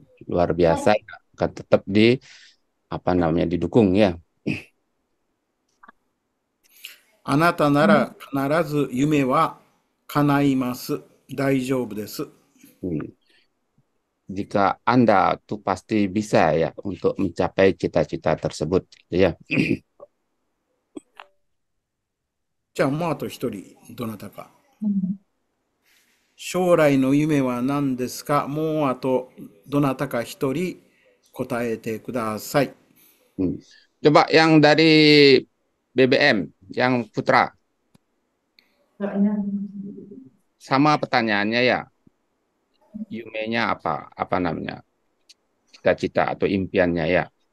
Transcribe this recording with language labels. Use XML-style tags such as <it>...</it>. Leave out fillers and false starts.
<id>Luar biasa, akan tetap didukung ya.</id> <ja>あなたなら必ず夢は叶います。大丈夫です。</ja> <id>Jika Anda tuh pasti bisa ya untuk mencapai cita-cita tersebut, gitu ya.</id> <ja>じゃあもうあと一人、どなたか。将来の夢は何ですか？もうあとどなたか一人答えてください。</ja> <id>Coba yang dari BBM, yang Putra. Sama pertanyaannya ya. Yumenya apa? Apa namanya? Cita-cita atau impiannya ya.</id>